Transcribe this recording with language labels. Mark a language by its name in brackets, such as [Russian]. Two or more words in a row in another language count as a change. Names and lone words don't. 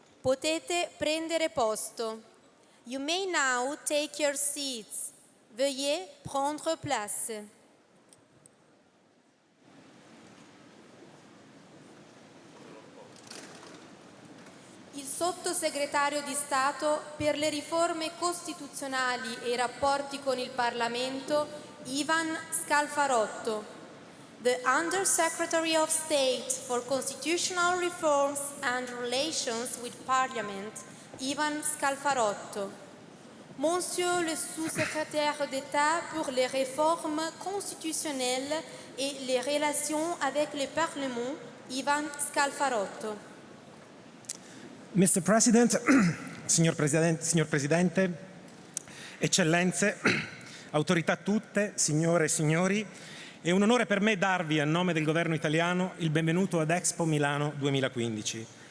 [Italian] Potete prendere posto. [English] You may now take your seats. [French] Veuillez prendre place. [Italian] Il sottosegretario di Stato per le riforme costituzionali e i rapporti con il Parlamento, Ivan Scalfarotto. [English] The Undersecretary of State for Constitutional Reforms and Relations with Parliament, Ivan Scalfarotto. [French] Monsieur le sous-secrétaire d'État pour les réformes constitutionnelles et les relations avec le Parlement, Ivan Scalfarotto. [English] Mr. [Italian] President, signor Presidente, Eccellenze, autorità tutte, signore e signori, è un onore per me darvi, a nome del governo italiano, il benvenuto ad Expo Milano 2015.